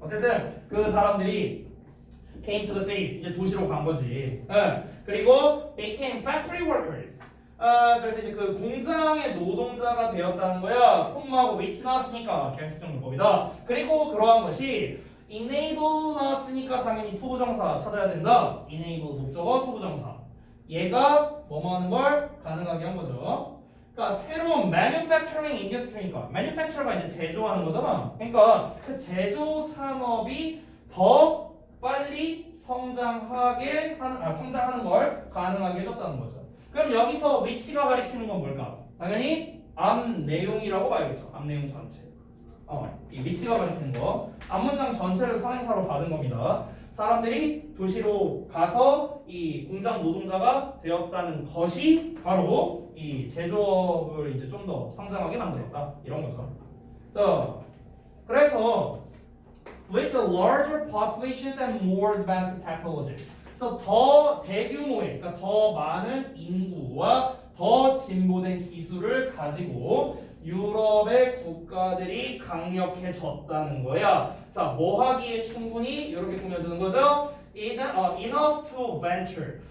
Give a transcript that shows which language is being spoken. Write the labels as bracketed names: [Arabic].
[Korean] 어쨌든 그 사람들이 [English] came to the cities, [Korean] 이제 도시로 간 거지. [English] 그리고 became factory workers. [Korean] 그래서 이제 그 공장의 노동자가 되었다는 거야. 콤마하고 which 나왔으니까 계속적 문법이다. 그리고 그러한 것이 enable 나왔으니까 당연히 투부정사 찾아야 된다. enable 목적어 투부정사. 얘가 뭐뭐 하는 걸 가능하게 한 거죠. 그러니까 새로운 manufacturing industry니까 manufacture가 이제 제조하는 거잖아. 그러니까 그 제조 산업이 더 빨리 성장하는 걸 가능하게 해줬다는 거죠. 그럼 여기서 위치가 가리키는 건 뭘까? 당연히 앞 내용이라고 봐야겠죠. 앞 내용 전체. 이 위치가 가리키는 거. 앞문장 전체를 선행사로 받은 겁니다. 사람들이 도시로 가서 이 공장 노동자가 되었다는 것이 바로 이 제조업을 이제 좀 더 성장하게 만들었다. 이런 거죠. 자, 그래서 [English] with the larger populations and more advanced technology. [Korean] 그래서 더 대규모의, 그러니까 더 많은 인구와 더 진보된 기술을 가지고 유럽의 국가들이 강력해졌다는 거야. 자, 뭐 하기에 충분히 이렇게 꾸며주는 거죠? [English] Enough to venture.